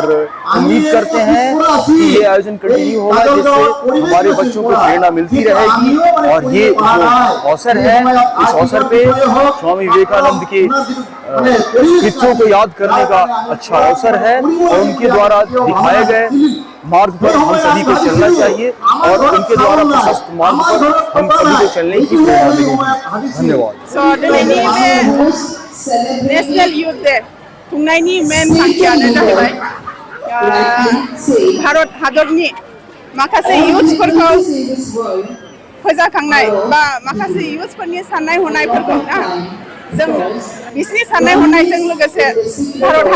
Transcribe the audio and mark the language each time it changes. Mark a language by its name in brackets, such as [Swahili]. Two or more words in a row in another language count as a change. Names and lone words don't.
[Hindi] उम्मीद करते हैं कि ये आयोजन कंटिन्यू होगा जिससे हमारे बच्चों को प्रेरणा मिलती रहेगी और ये जो अवसर है इस अवसर पे स्वामी विवेकानंद के कृत्यों को याद करने का अच्छा अवसर है और उनके द्वारा दिखाए गए मार्ग पर हम सभी को चलना चाहिए और उनके द्वारा प्रशस्त मार्ग पर हम सभी को चलने की प्रेरणा मिलेगी। धन्यवाद। [English] National Youth Day [Bodo] खुंनायनि मेन थांखियानो जाहैबाय भारत हादरनि माखासे युथफोरखौ फोजाखांनाय बा माखासे युथफोरनि साननाय हनायफोरखौ ना जों बिसोरनि साननाय हनायजों लोगोसे भारत